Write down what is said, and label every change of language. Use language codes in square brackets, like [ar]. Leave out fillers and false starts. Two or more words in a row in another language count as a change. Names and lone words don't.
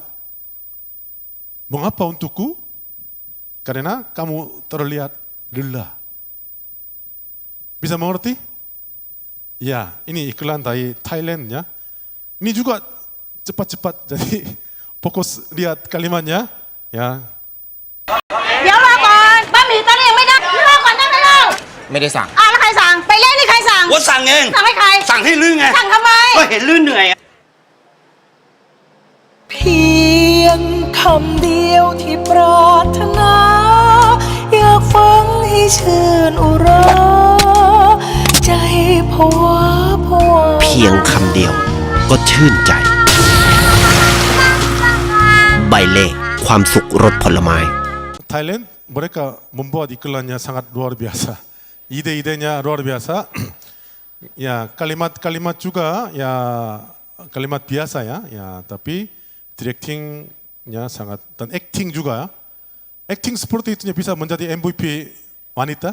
[id] Mengapa untukku? Karena kamu terlihat lelah. Bisa mengerti? Ya, ini iklan dari Thailand ya. Ini juga cepat-cepat, jadi fokus lihat kalimatnya. Ya. [th] เดี๋ยวรอก่อนบะหมี่ตอนนี้ยังไม่ได้รอก่อนนั่งกันแล้ว ไม่ได้สั่ง แล้วใครสั่งไปเล่นนี่ใครสั่ง ว่าสั่งเอง สั่งให้ใคร สั่งให้ลื่นไง สั่งทำไม ก็เห็นลื่นเหนื่อยอะ เพียงคำเดียวที่ปรารถนา อยากฟังให้ชื่นอุรา ใจผวาผวา เพียงคำเดียวก็ชื่นใจ ใบเล่ความสุขรสผลไม้ [id] Thailand mereka membuat iklannya sangat luar biasa. Ide-idenya luar biasa. Ya, kalimat-kalimat juga ya kalimat biasa ya. Ya, tapi directingnya sangat dan acting juga. Acting seperti itu bisa menjadi MVP wanita.